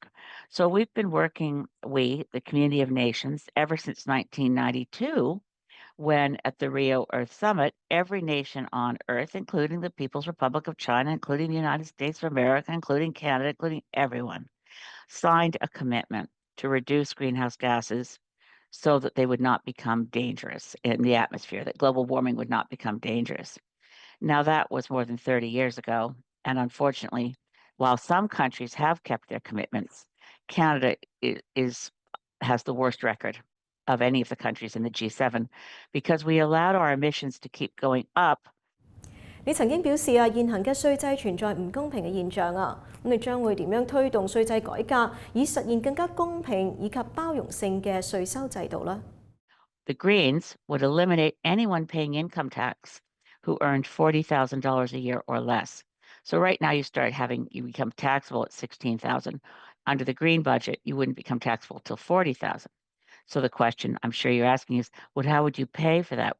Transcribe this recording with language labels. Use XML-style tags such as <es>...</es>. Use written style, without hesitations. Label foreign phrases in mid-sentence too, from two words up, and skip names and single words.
<en>So we've been working, the community of nations, ever since 1992, when at the Rio Earth Summit, every nation on Earth, including the People's Republic of China, including the United States of America, including Canada, including everyone, signed a commitment to reduce greenhouse gases so that they would not become dangerous in the atmosphere, that global warming would not become dangerous. Now, that was more than 30 years ago. And unfortunately, while some countries have kept their commitments, Canada has the worst record of any of the countries in the G7 because we allowed our emissions to keep going up.</en> <yue>你曾經表示現行嘅稅制存在唔公平嘅現象咁你將會點樣推動稅制改革，以實現更加公平以及包容性嘅稅收制度呢？</yue> <en>The Greens would eliminate anyone paying income tax who earned $40,000 a year or less. So right now you become taxable at $16,000. Under the Green budget, you wouldn't become taxable till $40,000. So the question I'm sure you're asking is, how would you pay for that?</en>